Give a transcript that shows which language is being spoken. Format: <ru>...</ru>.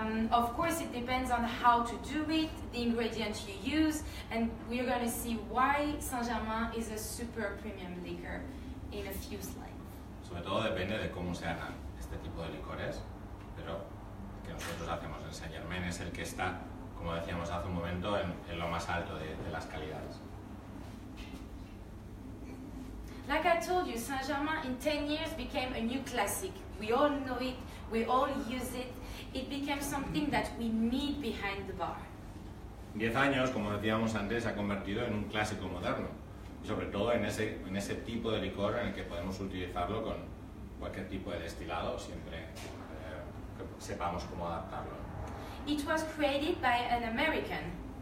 <en>Of course, it depends on how to do it, the ingredients you use, and we're going to see why Saint-Germain is a super premium liquor in a few slides.</en> <es>Sobre todo depende de cómo se hagan este tipo de licores, pero el que nosotros hacemos en Saint-Germain es el que está, como decíamos hace un momento, en lo más alto de las calidades.</es> <en>Like I told you, Saint-Germain in 10 years became a new classic. We all know it, we all use it. It became something that we need behind the bar.</en> <es>10 años, como decíamos antes, se ha convertido en un clásico moderno. Y sobre todo en ese tipo de licor en el que podemos utilizarlo con cualquier tipo de destilado, siempre que sepamos cómo adaptarlo.</es> <en>It was created by an American.</en>